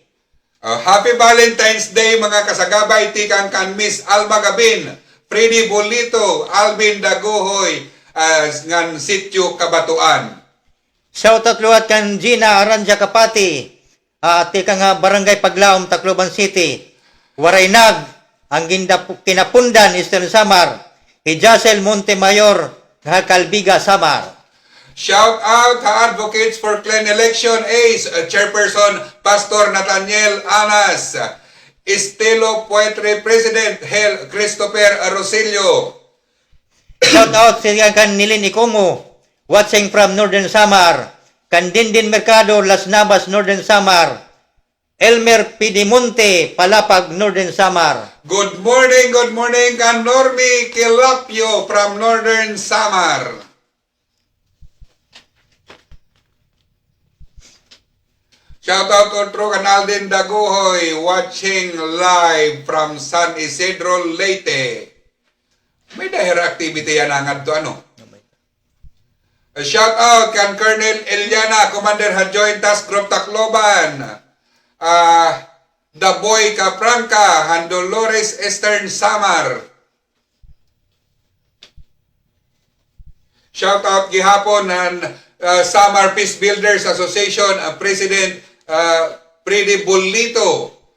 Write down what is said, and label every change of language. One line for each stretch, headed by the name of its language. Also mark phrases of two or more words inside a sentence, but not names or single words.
English: Happy Valentine's Day
Waray: mga kasagabay tikang kan Miss Alma Gabin, Freddy Bolito, Alvin Daguhoy, ngan Sitio Kabatuan. Shoutout luwat kan Gina Aranja Kapati, tikang Barangay Paglaom, Tacloban City. Waraynag, ang kinapundan Eastern Samar, Hijasel Montemayor, Kalbiga Samar.
English: Shout out
Waray: sa Advocates for Clean Election Ace, Chairperson Pastor Nathaniel Anas, Estilo Poetry President Hel Christopher Rosillo.
English: Shout out
Waray: sa kan Nilin Ikomo,
English: watching from Northern Samar, kan Dindin Mercado, Las Navas, Northern Samar, Elmer Pidimonte, Palapag, Northern Samar. Good morning kan Normie Kilapio from Northern Samar. Shout out to Canaldin Daguhoy, watching live from San Isidro, Leyte.
Waray: May dahil activity yan angad to
English: Shout out
Waray: kan Colonel Eliana, Commander ha Joint Task Group Tacloban. Daboy Capranca, han Dolores Eastern Samar.
English: Shout out
Waray: gihapon han Samar Peace Builders Association President Freddy Bolito.